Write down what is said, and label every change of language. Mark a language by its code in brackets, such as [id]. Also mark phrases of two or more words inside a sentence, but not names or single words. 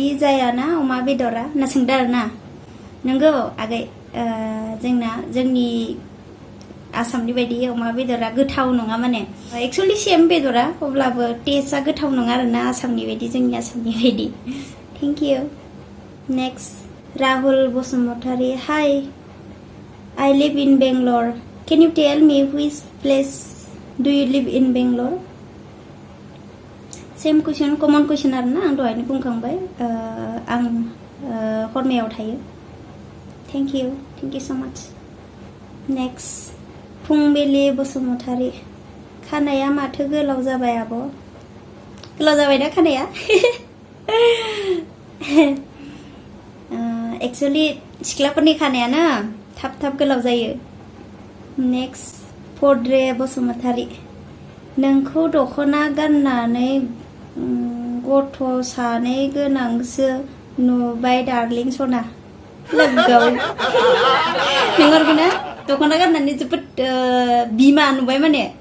[brx] जायाना अमा बेदरा होनना सोंदों आरोना नंगौ आगै जोंनि आसामनि बायदि अमा बेदरा गोथाव नङा माने [en] actually same [brx] बेदरा अब्लाबो टेस्टआ गोथाव नङा आरोना आसामनि बायदि जोंनि आसामनि बायदि [en] thank you [brx] नेक्स्ट राहुल बसुमतारी हाय [en] I live in Bangalore [brx] can you tell me which place do you live in Bangalore [en] same question common question [brx] आरोना आं दहायनो बुंखांबाय आं हरमायाव थायो [en] thank you so much next [brx] फुंबिलि बसुमतारी खानाया माथो गोलाव जाबाय आब' गोलाव जाबायना खानाया एक्चुअलि सिख्लाफोरनि खानायानो थाब गोलाव जायो नेक्स्ट फद्रे बसुमतारी नोंखौ दख'ना गाननानै गथ' सानै गोनांसो नुबाय डार्लिं सना लोगोआव नंगौना दख'ना गाननानै जोबोद बिमा नुबाय माने